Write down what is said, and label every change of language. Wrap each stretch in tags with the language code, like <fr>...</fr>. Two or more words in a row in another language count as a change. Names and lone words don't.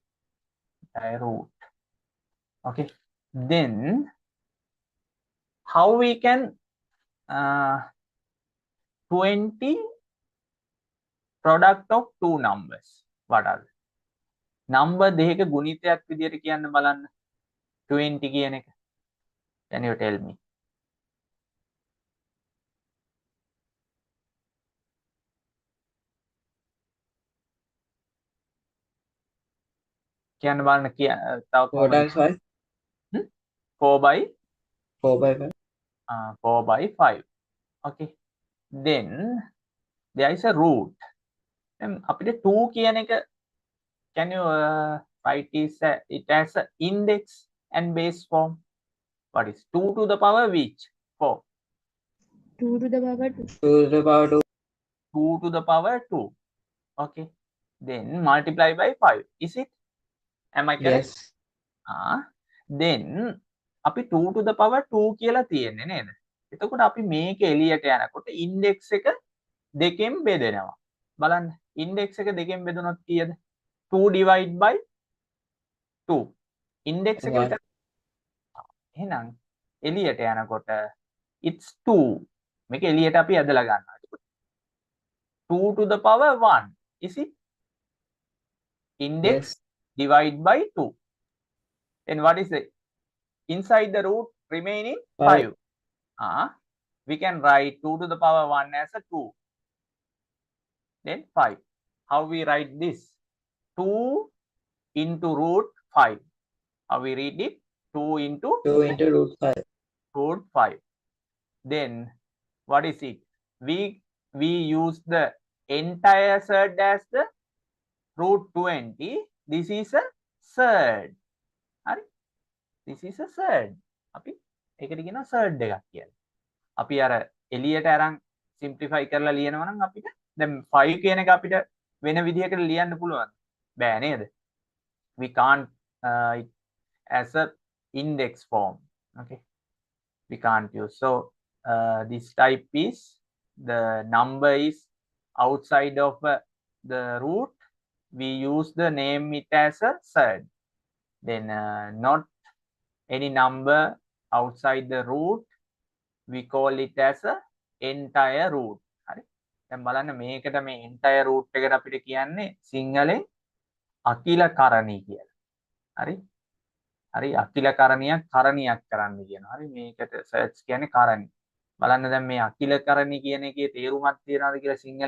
<en>Entire root. Okay. Then, how we can 20 product of two numbers? What are they? Number</en> <si>දෙක ගුණිතයක් විදියට කියන්න බලන්න. 20 කියන එක.</si> <en>Can you tell me?</en> <si>කියන්න බලන්න තව</si> <en>4 times 5? 4 by 4 by 5? 4 by 5. Okay. Then there is a root.</en> <si>Then අපිට 2 කියන එක,</si> <en>can you write it as a index and base form? What is 2 to the power which? 4. 2 to the power 2. 2 to the power 2. 2 to the power 2. Okay. Then multiply by 5. Is it? Am I correct? Yes.</en> <si>Then අපි 2</si> <en>to the power</en> <si>2 කියලා තියෙන්නේ නේද? එතකොට අපි මේක එළියට යනකොට index එක දෙකෙන් බෙදෙනවා. බලන්න index එක දෙකෙන් බෙදුනොත් කීයද? 2</si> <en>divide by</en> <si>2. index එක</si> <en>One.</en> <si>විතර. එහෙනම් එළියට යනකොට it's 2. මේක එළියට අපි ඇදලා ගන්නවා. 2</si> <en>to the power 1. Is it? Index Yes. divide by 2. Then what is it? Inside the root remaining 5. 5. We can write 2 to the power 1 as a 2. Then 5. How we write this? 2 into root 5. How we read it? 2 into 2 into root 5. root 5. Then what is it? We use the entire surd as the root 20. This is a surd. This is a surd.</en> <si>අපි ඒකට කියනවා surd එකක් කියලා. අපි අර එළියට අරන් simplify කරලා ලියනවා නම් අපිට දැන් 5 කියන එක අපිට වෙන විදිහකට ලියන්න පුළුවන්. බෑ නේද?</si> <en>We can't as a index form. Okay. We can't use. So this type is the number is outside of the root. We use the name it as a surd. Then not any number outside the root, we call it as a entire root.</en> <si>හරි. දැන් බලන්න මේකට මේ</si> <en>entire root</en> <si>එකට අපිට කියන්නේ සිංහලෙන් අකිලකරණී කියලා. හරි. හරි අකිලකරණියක් කරණියක් කරන්න කියනවා. හරි මේකට සර්ච් කියන්නේ කරණි. බලන්න දැන් මේ අකිලකරණී කියන එකේ තේරුමක් තියනවාද කියලා සිංහලෙන්?</si>